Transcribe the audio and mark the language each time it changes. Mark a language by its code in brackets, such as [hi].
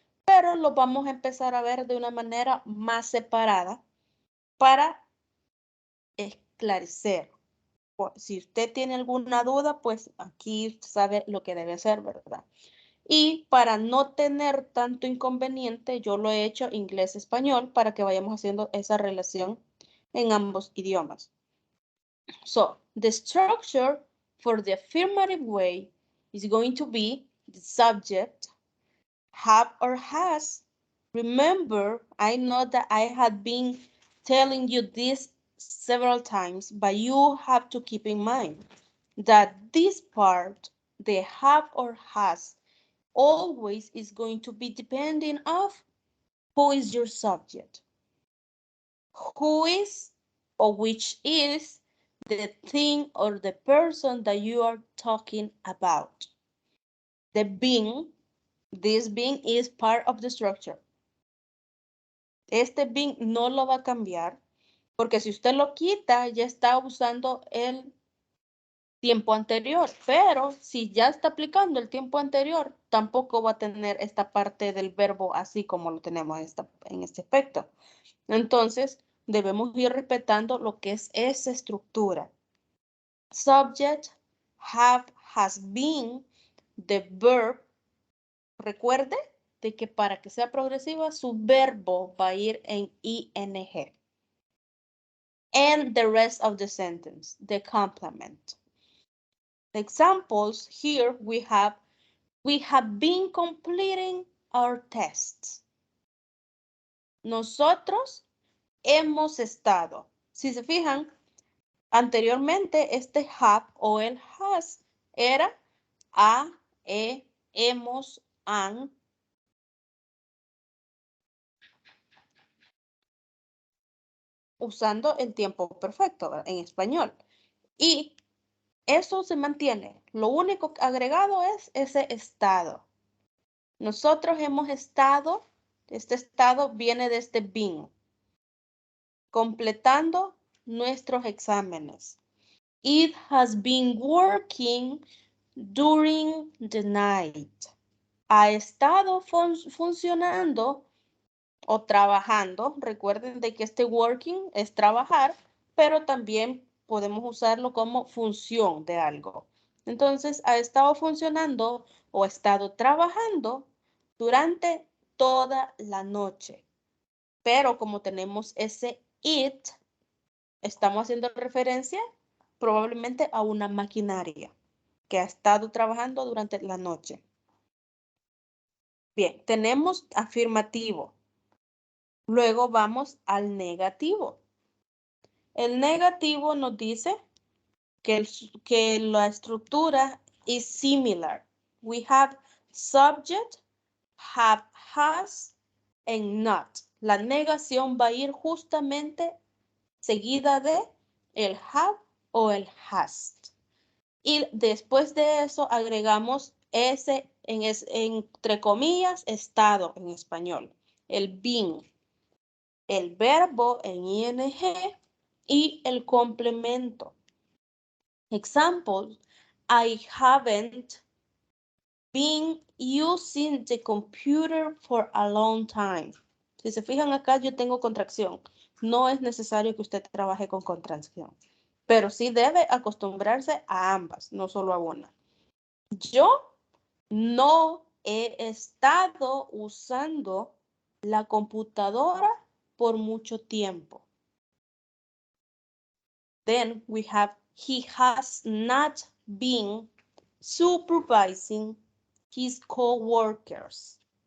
[es] Pero lo vamos a empezar a ver de una manera más separada para esclarecer. Si usted tiene alguna duda, pues aquí usted sabe lo que debe hacer, ¿verdad? Y para no tener tanto inconveniente, yo lo he hecho inglés-español para que vayamos haciendo esa relación en ambos idiomas. [en] So, the structure for the affirmative way is going to be the subject, have or has. Remember, I know that I had been telling you this several times, but you have to keep in mind that this part, the have or has, always is going to be depending of who is your subject, who is or which is the thing or the person that you are talking about. The being, this being is part of the structure. [es] Este being no lo va a cambiar porque si usted lo quita ya está usando el tiempo anterior, pero si ya está aplicando el tiempo anterior, tampoco va a tener esta parte del verbo así como lo tenemos en este aspecto. Entonces, debemos ir respetando lo que es esa estructura. [en] Subject, have, has been, the verb. [es] Recuerde de que para que sea progresiva, su verbo va a ir en ing. [en] And the rest of the sentence, the complement. Examples here we have been completing our tests. [es] Nosotros hemos estado. Si se fijan, anteriormente este have o el has era a, hemos, han. Usando el tiempo perfecto, ¿verdad? En español. Y eso se mantiene. Lo único agregado es ese estado. Nosotros hemos estado, este estado viene de este been, completando nuestros exámenes. [en] It has been working during the night. [es] Ha estado funcionando o trabajando. Recuerden de que este working es trabajar, pero también podemos usarlo como función de algo. Entonces, ha estado funcionando o ha estado trabajando durante toda la noche. Pero como tenemos ese it, estamos haciendo referencia probablemente a una maquinaria que ha estado trabajando durante la noche. Bien, tenemos afirmativo. Luego vamos al negativo. El negativo nos dice que la estructura es similar. [en] We have subject, have, has, and not. [es] La negación va a ir justamente seguida de el have o el has. Y después de eso agregamos ese, entre comillas, estado en español. El being. El verbo en ing y el complemento. [en] Example, I haven't been using the computer for a long time. [es] Si se fijan acá, yo tengo contracción. No es necesario que usted trabaje con contracción, pero sí debe acostumbrarse a ambas, no solo a una. Yo no he estado usando la computadora por mucho tiempo. [en] Then we have, he has not been supervising his co-workers.